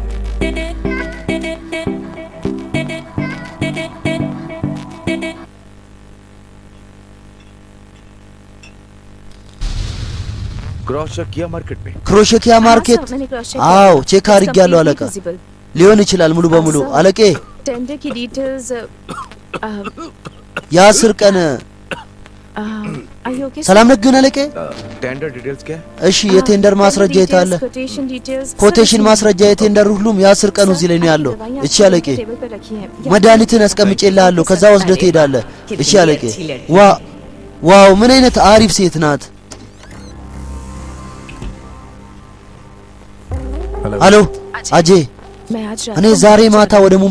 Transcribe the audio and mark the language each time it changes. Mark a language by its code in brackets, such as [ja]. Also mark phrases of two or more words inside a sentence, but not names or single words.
[am] ክሮሸኪያ ማርኬት። አዎ ቼክ አድርጌያለሁ አለቃ። ሊሆን ይችላል ሙሉ በሙሉ አለቄ። የ10 ቀን ሰላም ነህ ግን አለቄ? [en] tender details [hi] क्या है? [am] እሺ የቴንደር ማስረጃ የት አለ? ኮቴሽን ማስረጃ የቴንደር ሁሉም የ10 ቀኑ እዚህ ላይ ነው ያለው። እሺ አለቄ መድኃኒትን አስቀምጬልሃለሁ ከዛ ወስደህ ትሄዳለህ። እሺ አለቄ ዋው ምን አይነት አሪፍ ሴት ናት። ሄሎ አጄ እኔ ዛሬ ማታ ወደ ሙምቤ